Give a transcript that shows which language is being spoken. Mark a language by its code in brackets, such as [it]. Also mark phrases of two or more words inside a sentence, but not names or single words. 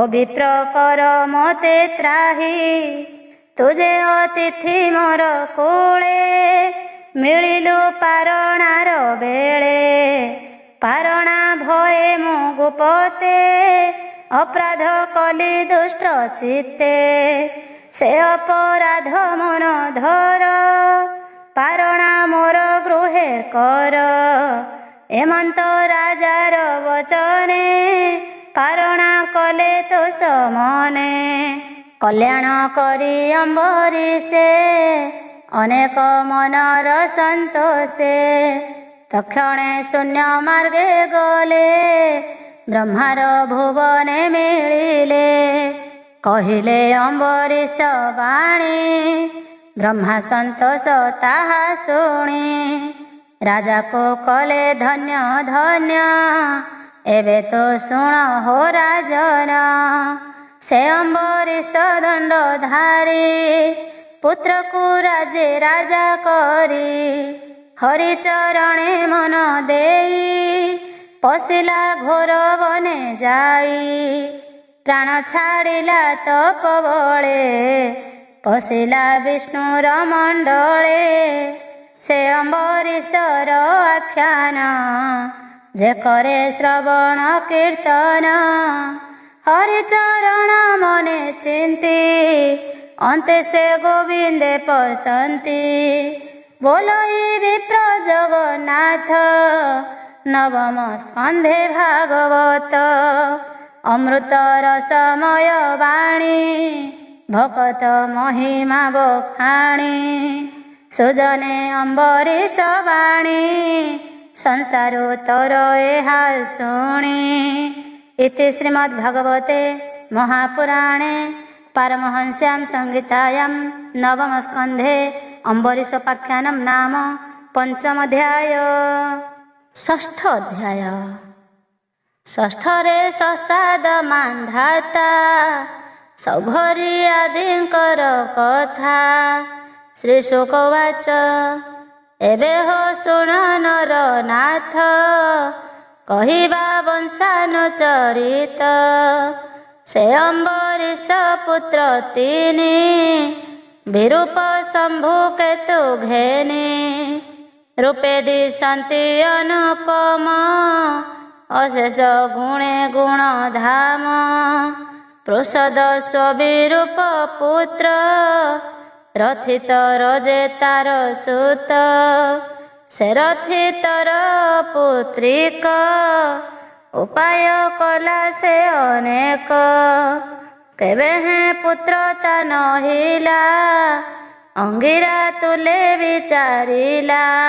[or] ବିପ୍ର କର ମତେ ତ୍ରାହି ତୁଝେ ଅତିଥି ମୋର କୂଳେ ମିଳିଲୁ ପାରଣାର ବେଳେ ପାରଣା ଭୟେ ମୁ ଗୁପତେ ଅପରାଧ କଲି ଦୁଷ୍ଟ ଚିତ୍ତେ ସେ ଅପରାଧ ମନ ଧର ପାରଣା ମୋର ଗୃହେ କର ଏମନ୍ତ ରାଜାର ବଚନେ ପାରଣା କଲେ ତୋ ସମନେ କଲ୍ୟାଣ କରି ଅମ୍ବରୀଶେ ଅନେକ ମନର ସନ୍ତୋଷେ ତକ୍ଷଣେ ଶୂନ୍ୟ ମାର୍ଗେ ଗଲେ ବ୍ରହ୍ମାର ଭୁବନେ ମିଳିଲେ କହିଲେ ଅମ୍ବରୀଶ ବାଣୀ ବ୍ରହ୍ମା ସନ୍ତୋଷ ତାହା ଶୁଣି ରାଜା କୋ କଲେ ଧନ୍ୟ ଧନ୍ୟ ଏବେ ତୋ ଶୁଣ ହୋ ରାଜନ ସେ ଅମ୍ବରୀଶ ଦଣ୍ଡ ଧାରୀ ପୁତ୍ର କୋ ରାଜେ ରାଜା କରି ହରିଚରଣେ ମନ ଦେଇ ପଶିଲା ଘୋର ବନେ ଯାଇ ପ୍ରାଣ ଛାଡ଼ିଲା ତପ ବଳେ ପଶିଲା ବିଷ୍ଣୁର ମଣ୍ଡଳେ ସେ ଅମ୍ବରୀଶର ଆଖ୍ୟାନ ଯେ କରେ ଶ୍ରବଣ କୀର୍ତ୍ତନ ହରିଚରଣ ମନେ ଚିନ୍ତି ଅନ୍ତେ ସେ ଗୋବିନ୍ଦେ ପସନ୍ତି ବୋଲଇ ବିପ୍ର ଜଗନ୍ନାଥ ନବମ ସ୍କନ୍ଧେ ଭାଗବତ ଅମୃତ ରସମୟ ବାଣୀ ଭକତ ମହିମା ବଖାଣି ସୁଜନେ ଅମ୍ବରୀଶ ବାଣୀ ସଂସାରୋ ତର ଏହା ଶୁଣି [sa] इति श्रीमद्भागवते महापुराणे पारमहंस्यां संहितायां नवम स्कंधे अम्बरीशोपाख्यानं नाम पंचम अध्याय षष्ठ अध्याय [or] ଷଷ୍ଠରେ ସସାଦ ମାନ୍ଧାତା ସୌଭରି ଆଦିଙ୍କର କଥା [sa] श्री शुकवाच [or] ଏବେ ହୋ ଶୁଣ ନର ନାଥ କହିବା ବଂଶାନୁଚରିତ ସେ ଅମ୍ବରୀଶ ପୁତ୍ର ତିନି ବିରୂପ ଶମ୍ଭୁ କେତୁ ଘେନି ରୂପେ ଦିଶନ୍ତି ଅନୁପମ ଅଶେଷ ଗୁଣେ ଗୁଣ ଧାମ ପ୍ରସାଦ ସ୍ୱବିରୂପ ପୁତ୍ର ରଥିତ ରଜେ ତାର ସୁତ ସେ ରଥିତର ପୁତ୍ରିକ ଉପାୟ କଲା ସେ ଅନେକ କେବେ ହେଁ ପୁତ୍ରତା ନହିଲା ଅଙ୍ଗିରା ତୁଲେ ବିଚାରିଲା